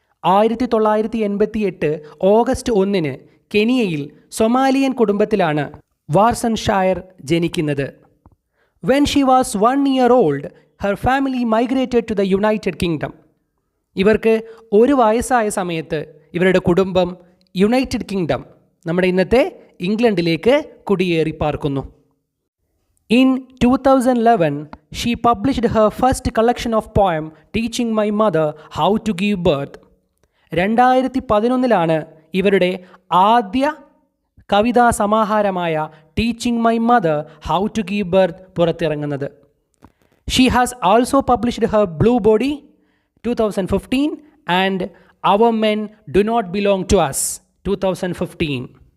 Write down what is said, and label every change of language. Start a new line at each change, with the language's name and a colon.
Malayalam: 1988 August 1 കെനിയയിൽ Somalian കുടുംബത്തിലാണ് വാസൻ ഷായർ ജനിക്കുന്നത്.
English: When she was 1 year old, her family migrated to the United Kingdom.
Malayalam: ഇവർക്ക് 1 വയസ്സായ സമയത്ത് ഇവരുടെ കുടുംബം യുണൈറ്റഡ് കിങ്ഡം, നമ്മുടെ ഇന്നത്തെ ഇംഗ്ലണ്ടിലേക്ക് കുടിയേറി പാർക്കുന്നു.
English: In 2011, she published her first collection of poem, Teaching My Mother How to Give Birth.
Malayalam: 2011 ഇവരുടെ ആദ്യ കവിതാ സമാഹാരമായ teaching my mother how to give birth പുറത്തിറങ്ങുന്നത്.
English: She has also published her blue body 2015 and our men do not belong to us 2015.